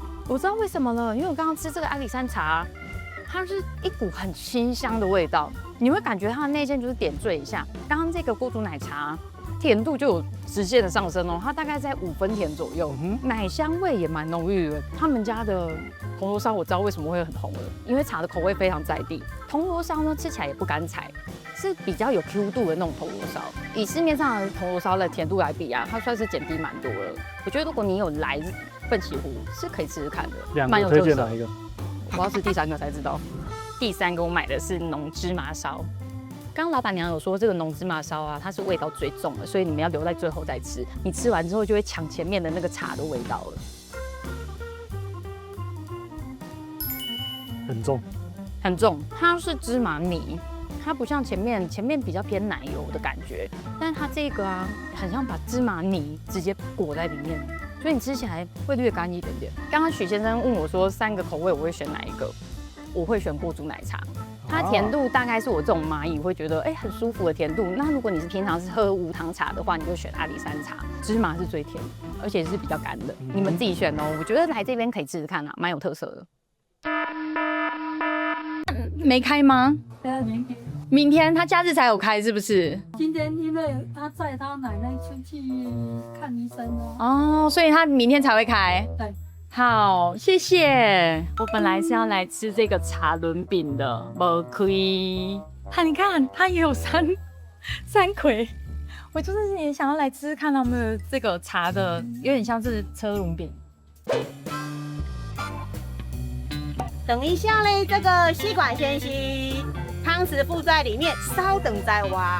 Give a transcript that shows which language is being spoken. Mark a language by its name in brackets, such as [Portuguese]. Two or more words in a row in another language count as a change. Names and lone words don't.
[Chinese] 我知道為什麼了，因為我剛剛吃這個阿里山茶，它是一股很清香的味道，你會感覺它的內餡就是點綴一下。剛剛這個鍋煮奶茶甜度就有直線的上升哦，它大概在5分甜左右，奶香味也蠻濃郁的。他們家的銅鑼燒我知道為什麼會很紅了，因為茶的口味非常在地。銅鑼燒呢吃起來也不乾柴，是比較有 Q 度的那種銅鑼燒。以市面上的銅鑼燒的甜度來比啊，它算是減低蠻多了。我覺得如果你有來奮起湖是可以試試看的，蠻有特色。推薦哪一個？我要吃第3個才知道。第3個我買的是濃芝麻燒。剛剛老闆娘有說這個濃芝麻燒啊，它是味道最重的，所以你們要留在最後再吃。你吃完之後就會搶前面的那個茶的味道了。很重，它是芝麻泥，它不像前面比較偏奶油的感覺，但是它這個啊，很像把芝麻泥直接裹在裡面，所以你吃起來會略乾一點點。剛剛許先生問我說3個口味我會選哪一個，我會選鍋煮奶茶，它甜度大概是我這種螞蟻會覺得很舒服的甜度。那如果你是平常是喝無糖茶的話，你就選阿里山茶，芝麻是最甜，而且是比較乾的，你們自己選哦。我覺得來這邊可以試試看啊，蠻有特色的。沒開嗎？明天他假日才有開，是不是？今天因為他載他奶奶出去看醫生哦，所以他明天才會開。對，好，謝謝。我本來是要來吃這個茶輪餅的，沒開。你看，他也有三葵，我就是也想要來吃吃看他們的這個茶的，有點像是車輪餅。等一下嘞，這個吸管先吸，湯匙附在裡面，稍等再挖。